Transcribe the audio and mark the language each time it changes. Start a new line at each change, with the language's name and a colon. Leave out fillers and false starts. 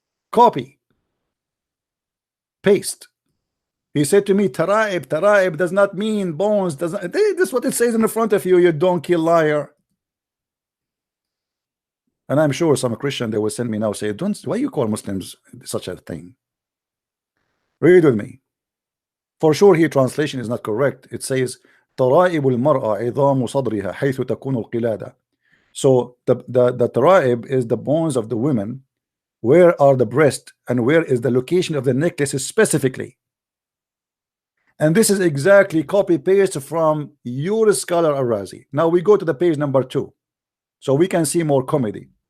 English: Copy, paste. He said to me, Taraib does not mean bones. This is what it says in the front of you, you donkey liar. And I'm sure some Christian, they will send me now, say, why you call Muslims such a thing? Read with me. For sure here translation is not correct. It says
Arabic: ترائب المرأة عظام صدرها حيث تكون القلادة.
English: So the taraib is the bones of the women. Where are the breasts and where is the location of the necklace specifically? And this is exactly copy paste from your scholar Al-Razi. Now we go to the page number 2 so we can see more comedy.